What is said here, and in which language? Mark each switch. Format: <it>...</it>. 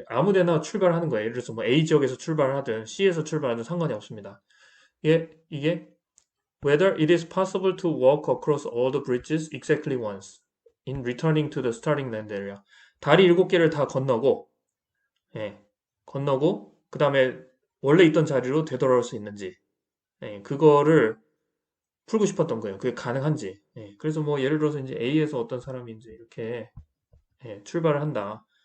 <ko>아무 데나 출발하는 거예요. 예를 들어서 뭐 A 지역에서 출발하든 C에서 출발하든 상관이 없습니다. 이게</ko> <en>whether it is possible to walk across all the bridges exactly once in returning to the starting land area.</en> <ko>다리 7개를 다 건너고, 예, 건너고, 그 다음에 원래 있던 자리로 되돌아올 수 있는지, 그거를 풀고 싶었던 거예요. 그게 가능한지. 그래서 뭐 예를 들어서 이제 A에서 어떤 사람이 이제 이렇게 출발을 한다.</ko>